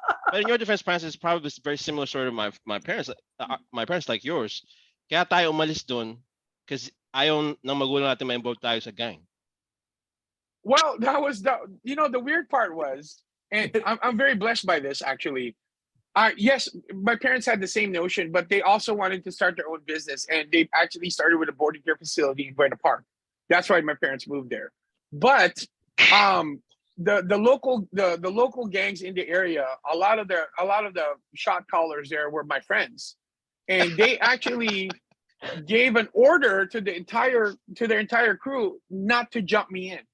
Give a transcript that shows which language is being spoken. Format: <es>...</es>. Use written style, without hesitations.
<en>but in your defense, Francis, probably very similar story to my parents. My parents like yours.</en> <tl>Kaya tayo umalis doon kasi ayaw ng magulang natin ma-involve tayo sa gang.</tl> <en>Well, that was the weird part was, and I'm very blessed by this actually. Yes, my parents had the same notion, but they also wanted to start their own business, and they actually started with a boarding care facility in Buena Park. That's why my parents moved there. But the local gangs in the area, a lot of the shot callers there were my friends, and they actually gave an order to their entire crew not to jump me in.</en>